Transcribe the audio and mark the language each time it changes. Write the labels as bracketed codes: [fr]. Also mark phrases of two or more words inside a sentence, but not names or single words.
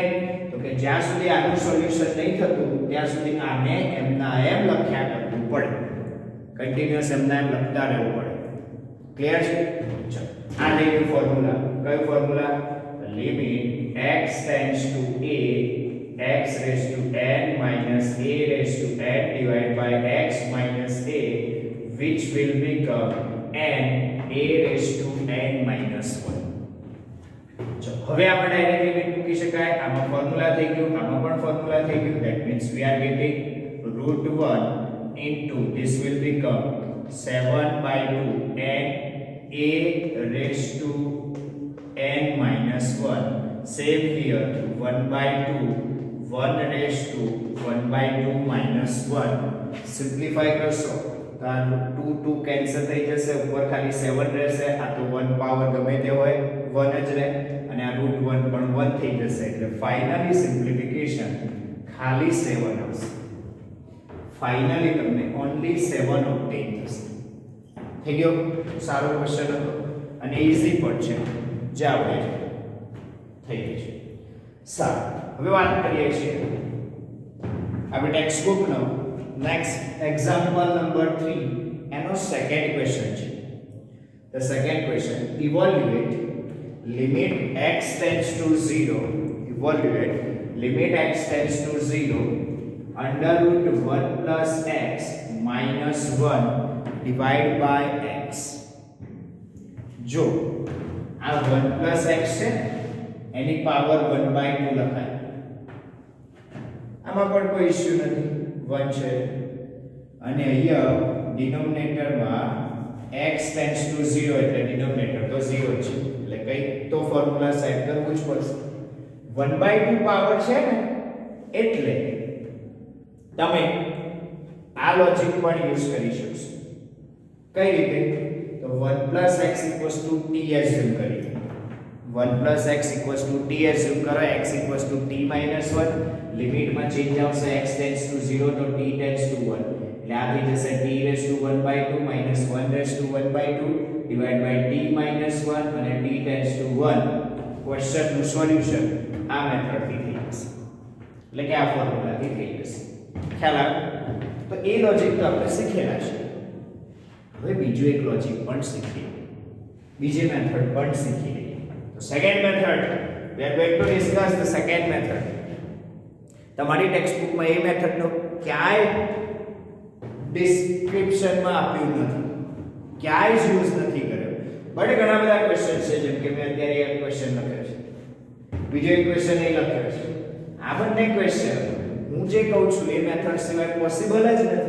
[gu] તો કે જ્યાં સુધી આનું સોલ્યુશન નહીં થતું ત્યાં સુધી આને એમના એમ લખ્યા કરવું પડે, કન્ટિન્યુઅસ એમના એમ લખતા રહેવું પડે. ક્લિયર છે? ચલો આ લઈ ગયું ફોર્મ્યુલા. કયું ફોર્મ્યુલા? [en] limit x tends to a x raise to n minus a રેઝ ટુ n divided by x minus a which will become n a raised to n minus 1. [gu] So હવે આપણે [en] direct limit [gu] મૂકી શકાય. આમાં ફોર્મ્યુલા થઈ ગયું, આમાં પણ ફોર્મ્યુલા થઈ ગયું. [en] That means we are getting √1 into this will become 7/2 n a raised to n minus 1. Same here 1/2 1 raised to 1/2 minus 1. [gu] Simplify કરશો તો 2 2 કેન્સલ થઈ જશે, ઉપર ખાલી 7 રહેશે. આ તો 1 પાવર ગમે તે હોય 1 જ રહે, અને આ √1 પણ 1 થઈ જશે. એટલે [en] finally simplification [gu] ખાલી 7 આવશે. ફાઇનલી તમને ઓન્લી 7 ઓબ્ટેન થશે. થઈ ગયો? સારો ક્વેશ્ચન હતો અને ઈઝી પણ છે, જે આપણે થઈ ગઈ છે. સારું, હવે વાત કરીએ છીએ આપણે ટેક્સ્ટ બુકનો નેક્સ્ટ એક્ઝામ્પલ નંબર 3 એનો [en] second question [gu] છે. [en] The second question, evaluate limit x tends to 0, evaluate limit x tends to 0 under root 1 plus x minus 1 divided by x. [gu] જો આ [en] 1 plus x [gu] છે એની પાવર 1/2 લખાય, આમાં પણ કોઈ ઇશ્યુ નથી, 1 છે. અને અહીંયા ડિનોમિનેટરમાં [en] x tends to 0 [gu] એટલે ડિનોમિનેટર તો 0 છે, એટલે કઈ તો ફોર્મ્યુલા સેટ કરવું જ પડશે. 1/2 પાવર છે ને એટલે તમે આ લોજિક પણ યુઝ કરી શકશો. કઈ રીતે? તો 1 x t એઝ્યુમ કરીએ. 1 x t એઝ્યુમ કરો, x t - 1. લિમિટમાં ચેન્જ આવશે, [en] x tends to 0 તો t tends to 1. [gu] એટલે આ થઈ જશે [en] t raised to 1/2 minus 1 raised to 1/2 divided by t minus 1 [gu] અને [en] t tends to 1. [gu] ક્વેશ્ચન નું સોલ્યુશન આ મેથડથી થઈ જશે, એટલે કે આ ફોર્મ્યુલાથી થઈ જશે. ખ્યાલ આવે? તો એ લોજિક તો આપણે શીખેલા છે. હવે બીજો એક લોજિક પણ શીખીએ, બીજી મેથડ પણ શીખી લઈએ. તો સેકન્ડ મેથડ, [en] we are going to discuss the second method. [gu] તમારી ટેક્સ્ટ બુકમાં એ મેથડનો ક્યાંય ડિસ્ક્રિપ્શનમાં આપ્યું નથી, ક્યાંય જ યુઝ નથી કર્યો. બટ ઘણા બધા ક્વેશ્ચન છે, જેમ કે મેં અત્યારે એક ક્વેશ્ચન લખ્યો છે, બીજો એક ક્વેશ્ચન એ લખ્યો છે. આ બંને ક્વેશ્ચન હું જે કહું છું એ મેથડ સિવાય પોસિબલ જ નથી.